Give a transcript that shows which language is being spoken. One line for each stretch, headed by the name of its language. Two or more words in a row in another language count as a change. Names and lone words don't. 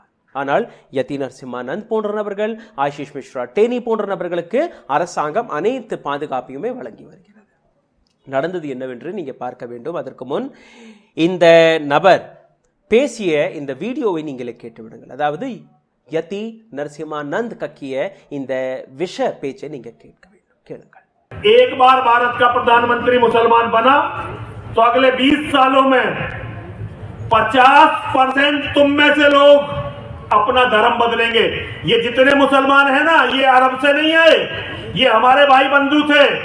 Tamil: ஆனால் யதி நரசிம்மானந்த் போன்ற நபர்கள், ஆஷிஷ் மிஸ்ரா டேனி போன்ற நபர்களுக்கு அரசாங்கம் அனைத்து பாதுகாப்பையுமே வழங்கி வருகிறது. நடந்தது என்னவென்று நீங்க பார்க்க வேண்டும். அதற்கு முன் இந்த நபர் பேசிய இந்த வீடியோவை நீங்களே கேட்டு விடுங்கள். அதாவது யதி நரசிம்மானந்த் கக்கிய இந்த விஷ பேச்சை நீங்க கேட்க வேண்டும். கேளுங்கள்.
Hindi: एक बार भारत का प्रधानमंत्री मुसलमान बना तो अगले 20 सालों में 50% तुम में से लोग अपना धर्म बदलेंगे। ये जितने मुसलमान हैं ना, ये अरब से नहीं आए, ये हमारे भाई बंधु थे।